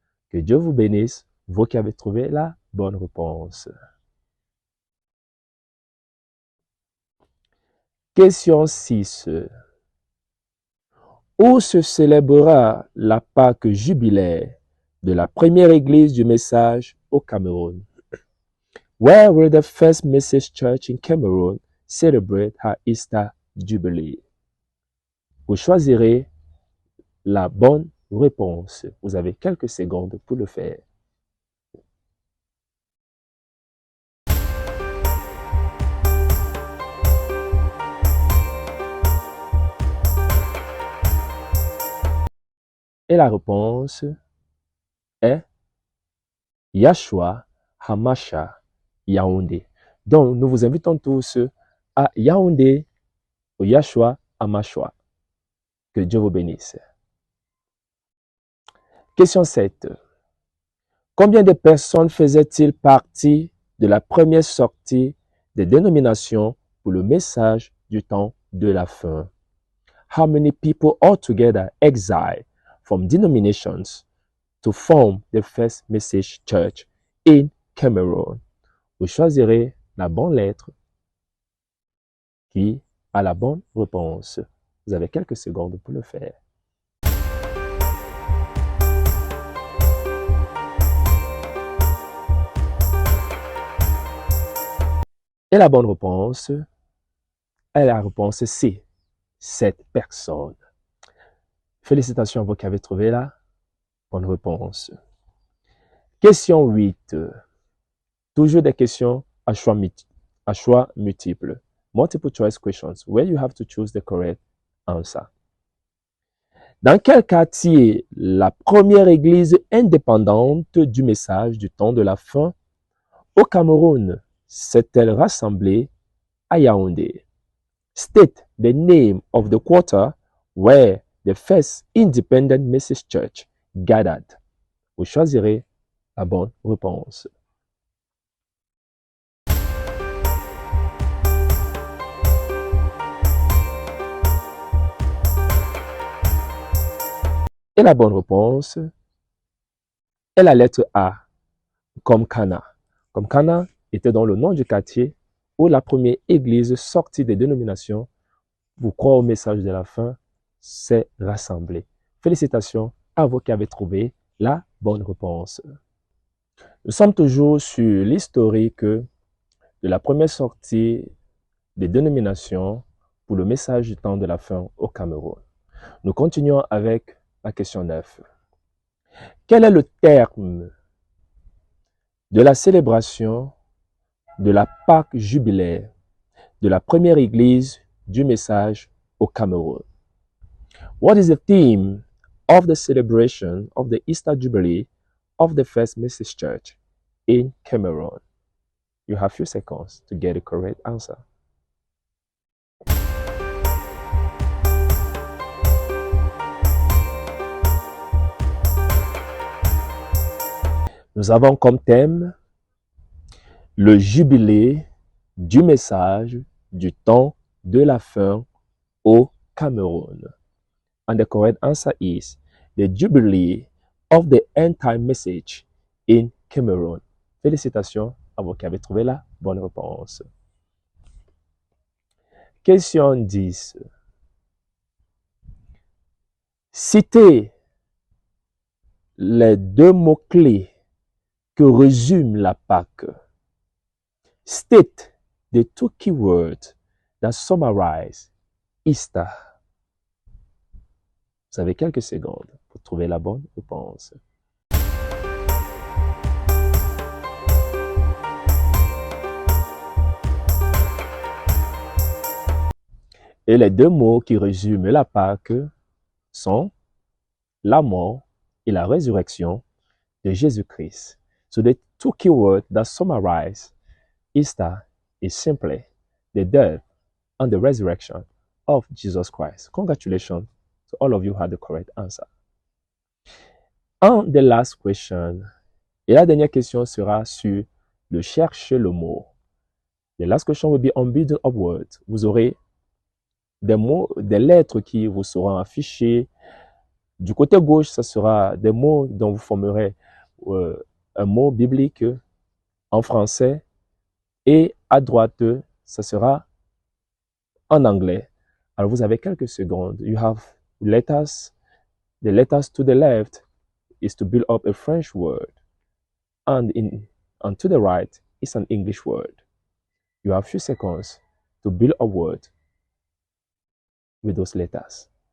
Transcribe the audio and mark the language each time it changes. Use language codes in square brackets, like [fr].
[fr] Que Dieu vous bénisse, vous qui avez trouvé la bonne réponse. Question 6. Où se célébrera la Pâque jubilaire de la première église du message au Cameroun? [en] Where will the first Message Church in Cameroon celebrate her Easter Jubilee? [fr] Vous choisirez la bonne réponse. Vous avez quelques secondes pour le faire. Et la réponse est Yahshua Hamasha Yaoundé. Donc, nous vous invitons tous à Yaoundé au Yahshua Hamasha. Que Dieu vous bénisse. Question 7. Combien de personnes faisaient-ils partie de la première sortie des dénominations pour le message du temps de la fin? [en] How many people altogether exiled from denominations to form the first Message Church in Cameroon? [fr] Vous choisirez la bonne lettre qui a la bonne réponse. Vous avez quelques secondes pour le faire. Et la bonne réponse est la réponse C. 7 personnes. Félicitations à vous qui avez trouvé la bonne réponse. Question 8. Toujours des questions à choix multiples. [en] Multiple choice questions, where you have to choose the correct answer. [fr] Dans quel quartier la première église indépendante du message du temps de la fin au Cameroun s'est-elle rassemblée à Yaoundé? [en] State the name of the quarter where the first independent Message Church gathered. [fr] Vous choisirez la bonne réponse. Et la bonne réponse est la lettre A, comme Cana. Comme Cana était dans le nom du quartier où la première église sortie des dénominations pour croire au message de la fin s'est rassemblée. Félicitations à vous qui avez trouvé la bonne réponse. Nous sommes toujours sur l'historique de la première sortie des dénominations pour le message du temps de la fin au Cameroun. Nous continuons avec la question 9. Quel est le terme de la célébration de la Pâque jubilaire de la première église du message au Cameroun? [en] What is the theme of the celebration of the Easter Jubilee of the first Message Church in Cameroon? You have few seconds to get the correct answer. [fr] Nous avons comme thème le jubilé du message du temps de la fin au Cameroun. [en] And the correct answer is the Jubilee of the End Time Message in Cameroon. [fr] Félicitations à vous qui avez trouvé la bonne réponse. Question 10. Citez les deux mots-clés que résume la Pâque. [en] State the two keywords that summarize Easter. [fr] Vous avez quelques secondes pour trouver la bonne réponse. Et les deux mots qui résument la Pâque sont la mort et la résurrection de Jésus-Christ. [en] So the two keywords that summarize Easter is simply the death and the resurrection of Jesus Christ. Congratulations to all of you who had the correct answer. And the last question, [fr] et la dernière question sera sur le cherche le mot. [en] The last question will be on building up words. [fr] Vous aurez des mots, des lettres qui vous seront affichées. Du côté gauche, ce sera des mots dont vous formerez un mot biblique en français. Et à droite, ce sera en anglais. Alors, vous avez quelques secondes. [en] You have letters. The letters to the left is to build up a French word. And to the right is an English word. You have a few seconds to build a word with those letters.